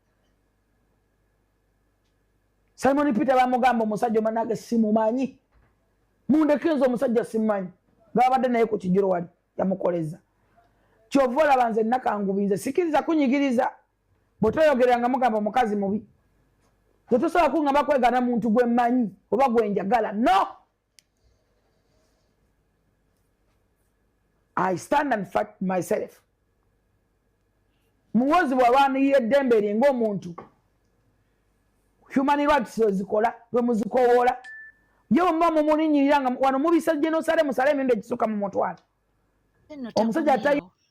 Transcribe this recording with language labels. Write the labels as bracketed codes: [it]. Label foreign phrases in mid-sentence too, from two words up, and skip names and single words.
[lg] Simon Peter bamugamba omusajja omanage simumanyi mundeke nze omusajja simumanyi ngabadde naye ku kijjulo wali yamukoleza kyova olaba nze nakangubinze sikiriza kunyigiriza bwe toyogeranga mugamba omukazi mubi tosobola kungamba kwegaana muntu gwe mmanyi oba gwe njagala no. [en] I stand and fight myself. [lg] Muhoozi bw'abaanirira eddembe lye ng'omuntu [en] human rights [lg] zikola lwe muzikowoola ye bwe muba mumulinnyirira nga wano mubisa genosale musale emirundi egisuka mu mutwalo. Omusajja atayi